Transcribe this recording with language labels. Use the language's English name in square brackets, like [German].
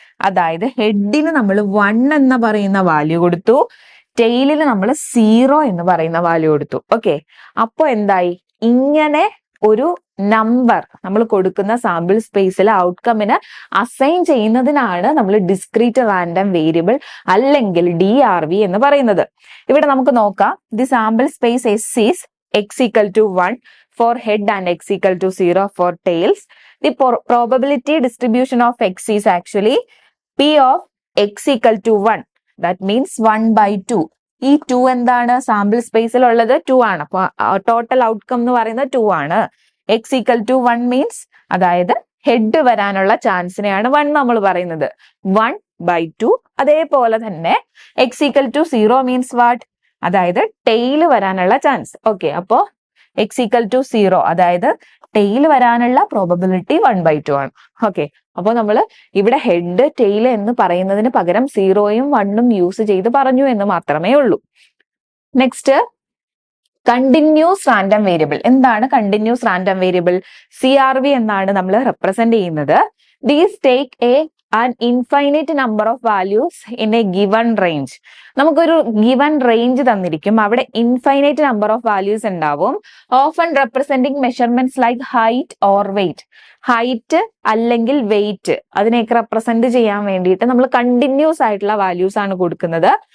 [Malayalam] അതായത് ഹെഡിന് നമ്മൾ 1 എന്ന് പറയുന്ന വാല്യൂ കൊടുത്തു, ടെയിലിന് നമ്മൾ 0 എന്ന് പറയുന്ന വാല്യൂ കൊടുത്തു. ഓക്കെ, അപ്പൊ എന്തായി? ഇങ്ങനെ ഒരു നമ്പർ നമ്മൾ കൊടുക്കുന്ന സാമ്പിൾ സ്പേസിൽ ഔട്ട്കമിന് അസൈൻ ചെയ്യുന്നതിനാണ് നമ്മൾ ഡിസ്ക്രീറ്റ് റാൻഡം വേരിയബിൾ അല്ലെങ്കിൽ DRV എന്ന് പറയുന്നത്. ഇവിടെ നമുക്ക് നോക്കാം. [English] The sample space S is X equal to 1 for head and X equal to 0 for tails. The probability distribution of X is actually P of X equal to 1. That means 1 by 2. [Malayalam] ഈ 2 എന്താണ്? Sample സ്പേസിൽ ഉള്ളത് 2 ആണ്. അപ്പൊ total outcome എന്ന് പറയുന്നത് 2 ആണ്. X equal to 1 means അതായത് ഹെഡ് വരാനുള്ള ചാൻസിനെയാണ് 1 നമ്മൾ പറയുന്നത്. 1 by 2. അതേപോലെ തന്നെ [English] X equal to 0 means what? [Malayalam] അതായത് ടെയിൽ വരാനുള്ള ചാൻസ്. ഓക്കെ, അപ്പോ X equal to 0 അതായത് ടെയിൽ വരാനുള്ള പ്രോബബിലിറ്റി 1 by 2 ആണ്. ഓക്കെ, അപ്പോൾ നമ്മൾ ഇവിടെ ഹെഡ്, ടെയിൽ എന്ന് പറയുന്നതിന് പകരം 0യും 1ഉം യൂസ് ചെയ്ത് പറഞ്ഞു എന്ന് മാത്രമേ ഉള്ളൂ. Next, continuous random variable. എന്താണ് കണ്ടിന്യൂസ് റാൻഡം വേരിയബിൾ? CRV എന്നാണ് നമ്മൾ റെപ്രസെന്റ് ചെയ്യുന്നത്. [English] These take an infinite number of values in a given range. [Malayalam] നമുക്കൊരു ഗിവൺ റേഞ്ച് തന്നിരിക്കും, അവിടെ ഇൻഫൈനൈറ്റ് നമ്പർ ഓഫ് വാല്യൂസ് ഉണ്ടാവും. [English] Often representing measurements like height or weight. [Malayalam] Height അല്ലെങ്കിൽ wait അതിനെയൊക്കെ represent ചെയ്യാൻ വേണ്ടിയിട്ട് നമ്മൾ കണ്ടിന്യൂസ് ആയിട്ടുള്ള വാല്യൂസ് ആണ് കൊടുക്കുന്നത്.